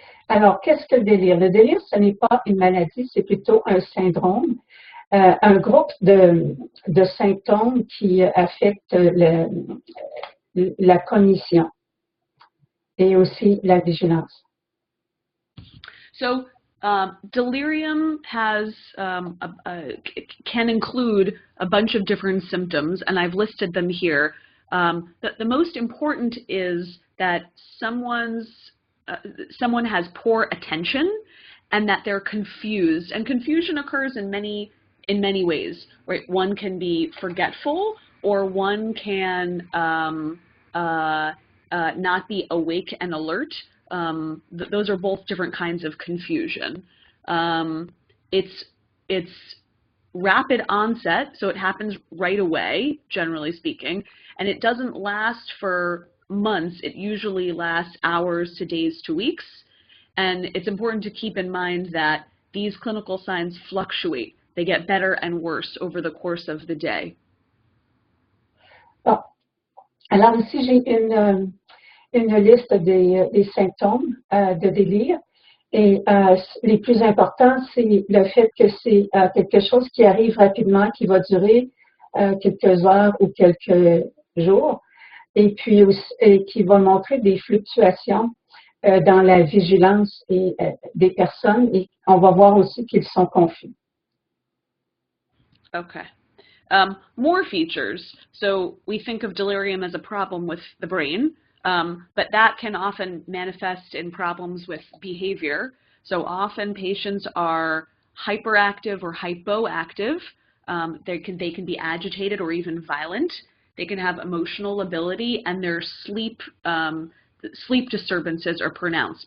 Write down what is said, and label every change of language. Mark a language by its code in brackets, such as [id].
[fr] Alors, qu'est-ce que le délire? Le délire, ce n'est pas une maladie, c'est plutôt un syndrome, un groupe de symptômes qui affectent la cognition et aussi la vigilance. [en] So, delirium has can include a bunch of different symptoms, and I've listed them here. The most important is that someone has poor attention, and that they're confused. And confusion occurs in many ways, right? One can be forgetful, or one can not be awake and alert. Those are both different kinds of confusion. It's rapid onset, so it happens right away, generally speaking, and it doesn't last for months. It usually lasts hours to days to weeks, and it's important to keep in mind that these clinical signs fluctuate. They get better and worse over the course of the day. [fr] Bon. Alors ici, j'ai une liste des symptômes de délire. Et les plus importants, c'est le fait que c'est quelque chose qui arrive rapidement, qui va durer quelques heures ou quelques jours, et puis et qui va montrer des fluctuations dans la vigilance des personnes, et on va voir aussi qu'ils sont confus. [en] Okay. More features. So we think of delirium as a problem with the brain. But that can often manifest in problems with behavior. So often patients are hyperactive or hypoactive. they can be agitated or even violent. They can have emotional lability, and their sleep disturbances are pronounced.